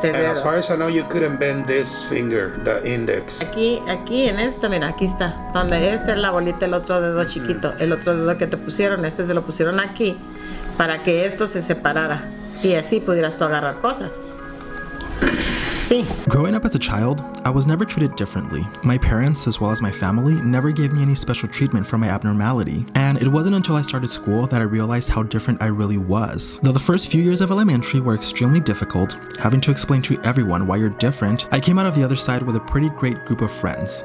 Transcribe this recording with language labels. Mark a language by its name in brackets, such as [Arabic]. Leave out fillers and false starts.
[English] And as far as I know, you couldn't bend this finger, the index. [Spanish] Aquí en esta, mira, aquí está. Donde esta es la bolita, el otro dedo chiquito. El otro dedo que te pusieron, este se lo pusieron aquí para que esto se separara y así pudieras tú agarrar cosas. Sí. [English] Growing up as a child, I was never treated differently. My parents, as well as my family, never gave me any special treatment for my abnormality. And it wasn't until I started school that I realized how different I really was. Though the first few years of elementary were extremely difficult, having to explain to everyone why you're different, I came out of the other side with a pretty great group of friends.